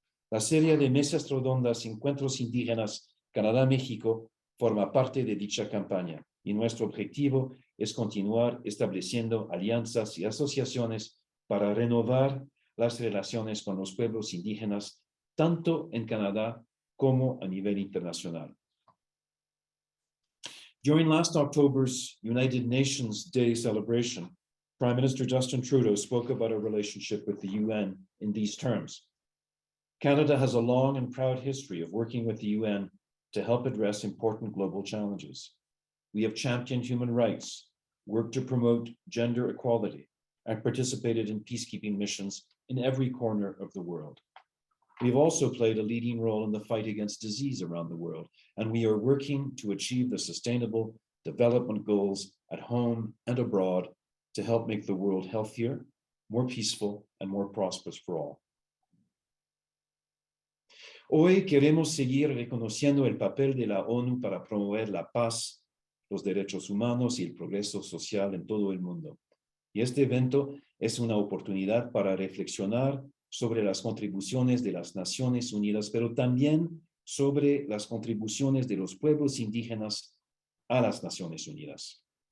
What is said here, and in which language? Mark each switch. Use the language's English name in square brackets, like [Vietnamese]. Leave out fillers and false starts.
[Spanish] La serie de mesas redondas Encuentros Indígenas Canadá-México forma parte de dicha campaña y nuestro objetivo es continuar estableciendo alianzas y asociaciones para renovar las relaciones con los pueblos indígenas tanto en Canadá como a nivel internacional. [English] During last October's United Nations Day celebration, Prime Minister Justin Trudeau spoke about our relationship with the UN in these terms. Canada has a long and proud history of working with the UN to help address important global challenges. We have championed human rights, worked to promote gender equality, and participated in peacekeeping missions in every corner of the world. We've also played a leading role in the fight against disease around the world, and we are working to achieve the sustainable development goals at home and abroad to help make the world healthier, more peaceful, and more prosperous for all. [Spanish] Hoy queremos seguir reconociendo el papel de la ONU para promover la paz, los derechos humanos y el progreso social en todo el mundo. Y este evento es una oportunidad para reflexionar sobre las contribuciones de las Naciones Unidas, pero también sobre las contribuciones de los pueblos indígenas a las Naciones Unidas.